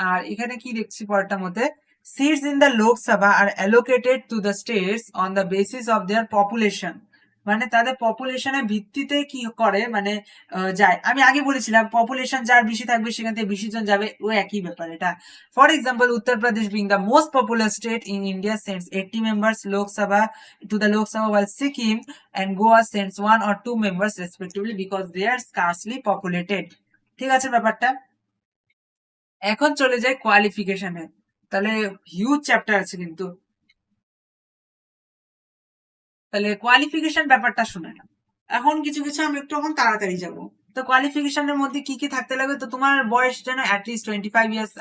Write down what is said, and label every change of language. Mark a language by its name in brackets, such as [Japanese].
[Bangla] আর এখানে কি দেখছি পরেরটার মধ্যে, [English] Seats in the Lok Sabha are allocated to the states on the basis of their population. [Bangla] মানে তাদের পপুলেশনের ভিত্তিতে কি করে, মানে যায়। আমি আগে বলেছিলাম পপুলেশন যার বেশি থাকবে সেখান থেকে বেশি জন যাবে, ও একই ব্যাপার এটা। [English] For example, Uttar Pradesh being the most popular state in India sends 80 members Lok Sabha to the Lok Sabha, while Sikkim and Goa sends 1 or 2 members respectively because they are scarcely populated. [Bangla] ঠিক আছে ব্যাপারটা। এখন চলে যাই কোয়ালিফিকেশনে, তাহলে হিউজ চ্যাপ্টার আছে কিন্তু। তাহলে কোয়ালিফিকেশন ব্যাপারটা শুনে না, এখন কিছু কিছু আমি একটু এখন তাড়াতাড়ি যাব। তো কোয়ালিফিকেশনের মধ্যে কি কি থাকতে লাগবে, তো তোমার বয়স যেন অ্যাটলিস্ট 25 ইয়ার্স।